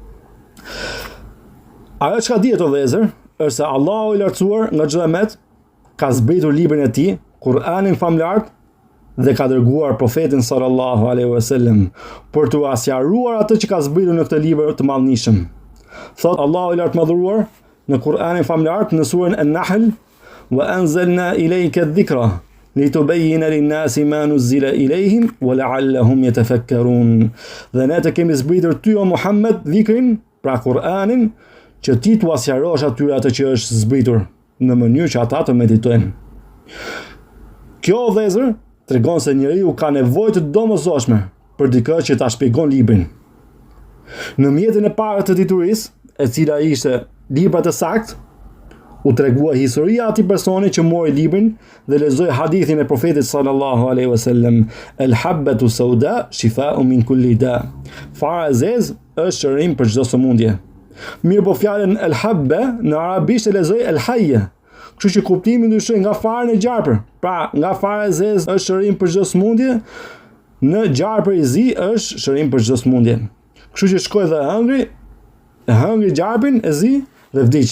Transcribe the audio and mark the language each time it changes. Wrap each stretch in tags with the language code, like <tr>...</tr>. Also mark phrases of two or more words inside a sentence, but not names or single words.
<sq>Ajo çka dihet o vëllezër është se Allahu i lartësuar nga çdo emet ka zbritur librin e tij, Kur'anin famlar, dhe ka dërguar profetin</sq> <ar>صلى الله عليه وسلم</ar> <sq>për t'u asjaruar atë që ka zbritur në këtë libër të madhënishëm. Thot Allahu i lartëmadhëruar në Kur'anin famlar në surën An-Nahl,</sq> <ar>وأنزلنا إليك الذكر لتبين للناس ما نزل إليهم ولعلهم يتفكرون.</ar> <sq>Dhe ne të kemi zbritur ty o Muhammed dhikrin, pra Kur'anin, që ti t'u asjarosh atyre atë që është zbritur, në mënyrë që ata të meditojnë. Kjo vëllezër tregon se njeriu ka nevojë të domosdoshme për dikë që ta shpjegon librin. Në mjetin e parë të diturisë, e cila ishte libra të saktë, u tregua historia e atij personi që mori librin dhe lexoi hadithin e profetit</sq> <ar>صلى الله عليه وسلم, الحبة السوداء شفاء من كل داء.</ar> <sq>Fara e zezë është shërim për çdo sëmundje. Mirë po fjalën el-habba në arabisht e lexoi el-hayya, Kështu që kuptimi ndryshoi nga fara në gjarpër. Pra, nga fara e zezë është shërim për çdo sëmundje, në gjarpër i zi është shërim për çdo sëmundje. Kështu që shkoi dhe hëngri gjarpin e zi dhe vdiq.</sq>